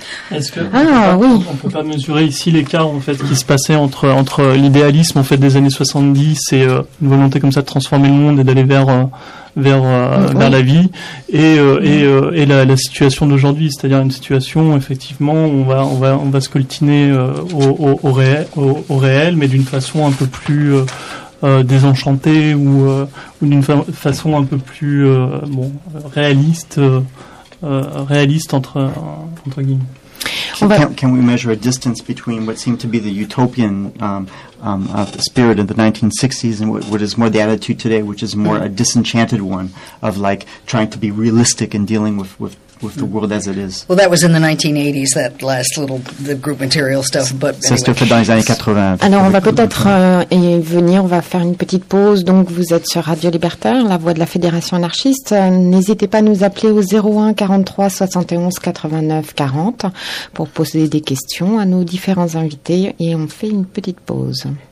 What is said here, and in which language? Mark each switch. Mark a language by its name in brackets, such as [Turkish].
[French] On peut pas mesurer ici l'écart en fait qui se passait entre l'idéalisme en fait des années 70 et une volonté comme ça de transformer le monde et d'aller vers la vie et la situation d'aujourd'hui, c'est-à-dire une situation effectivement où on va scoltiner au réel, mais d'une façon un peu plus désenchanté ou d'une façon un peu plus réaliste entre guillemets. [English] Can we measure a distance between what seemed to be the utopian spirit in the 1960s and what is more the attitude today, which is more a disenchanted one of like trying to be realistic and dealing with the world as it is? Well, that was in the 1980s, that last little the group material stuff. But [French] ça se fait dans les années 80. Alors on va peut-être venir, on va faire une petite pause. Donc vous êtes sur Radio Libertaire, la voix de la Fédération anarchiste. N'hésitez pas à nous appeler au 01 43 71 89 40 pour poser des questions à nos différents invités et on fait une petite pause.